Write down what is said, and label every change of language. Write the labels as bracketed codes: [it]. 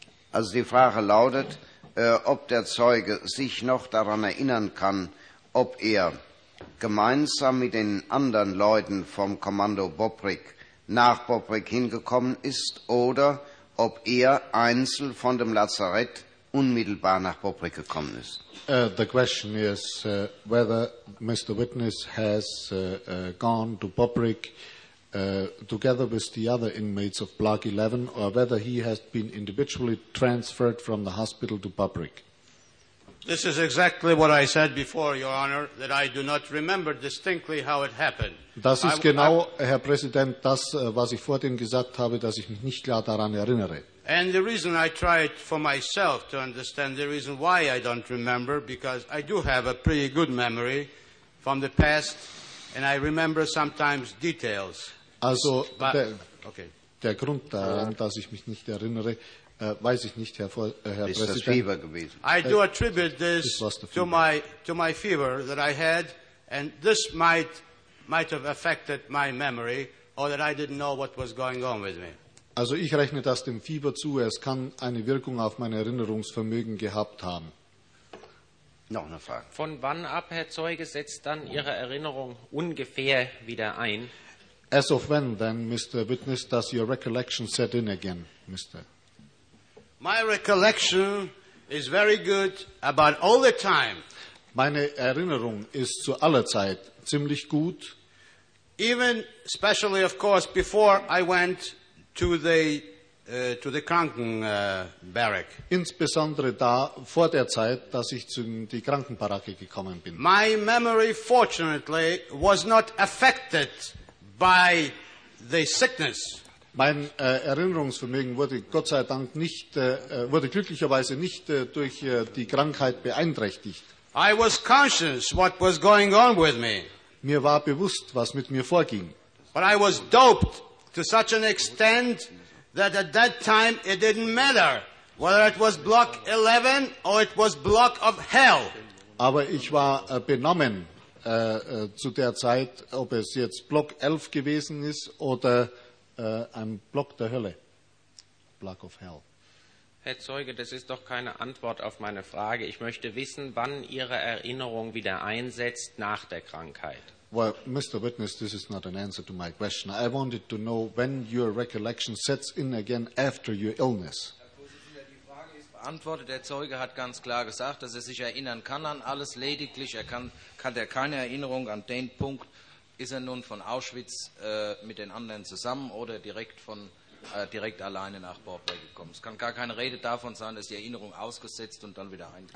[de] Also die Frage lautet, ob der Zeuge sich noch daran erinnern kann, ob er gemeinsam mit den anderen Leuten vom Kommando Bobrik nach Bobrik hingekommen ist oder ob er einzeln von dem Lazarett unmittelbar nach Bobrik gekommen ist. [en] The question is whether Mr. Witness has gone to Bobrik together with the other inmates of Block 11 or whether he has been individually transferred from the hospital to Bobrik. This is exactly what I said before, Your Honor, that I do not remember distinctly how it happened. [de] Das ist genau, Herr Präsident, das, was ich vorhin gesagt habe, dass ich mich nicht klar daran erinnere. [en] And the reason I tried for myself to understand the reason why I don't remember, because I do have a pretty good memory from the past. And I remember sometimes details. [de] Also but, der Grund daran, dass ich mich nicht erinnere, weiß ich nicht, Herr Präsident. Ist das Fieber gewesen? [en] I do attribute this to my fever that I had, and this might have affected my memory, or that I didn't know what was going on with me. [de] Also ich rechne das dem Fieber zu. Es kann eine Wirkung auf mein Erinnerungsvermögen gehabt haben. Noch eine Frage. Von wann ab, Herr Zeuge, setzt dann Ihre Erinnerung ungefähr wieder ein? [en] As of when, then, Mr. Witness, does your recollection set in again, Mr.? My recollection is very good about all the time. [de] Meine Erinnerung ist zu aller Zeit ziemlich gut. [en] Even, especially, of course, before I went to the Krankenbarrack. [de] Insbesondere da vor der Zeit, dass ich zu die Krankenbaracke gekommen bin. [en] My memory fortunately was not affected by the sickness. [de] Mein Erinnerungsvermögen wurde Gott sei Dank nicht, wurde glücklicherweise nicht durch die Krankheit beeinträchtigt. [en] I was conscious what was going on with me. [de] Mir war bewusst, was mit mir vorging. [en] But I was doped to such an extent that at that time it didn't matter whether it was block 11 or it was block of hell. [de] Aber ich war benommen zu der Zeit, ob es jetzt Block 11 gewesen ist oder ein Block der Hölle. [en] Block of hell. [de] Herr Zeuge, das ist doch keine Antwort auf meine Frage. Ich möchte wissen, wann Ihre Erinnerung wieder einsetzt nach der Krankheit. [en] Well, Mr. Witness, this is not an answer to my question. I wanted to know when your recollection sets in again after your illness. [de] Antwortet, der Zeuge hat ganz klar gesagt, dass er sich erinnern kann an alles, lediglich hat er keine Erinnerung an den Punkt, ist er nun von Auschwitz mit den anderen zusammen oder direkt alleine nach Borberg gekommen. Es kann gar keine Rede davon sein, dass die Erinnerung ausgesetzt und dann wieder eingeht.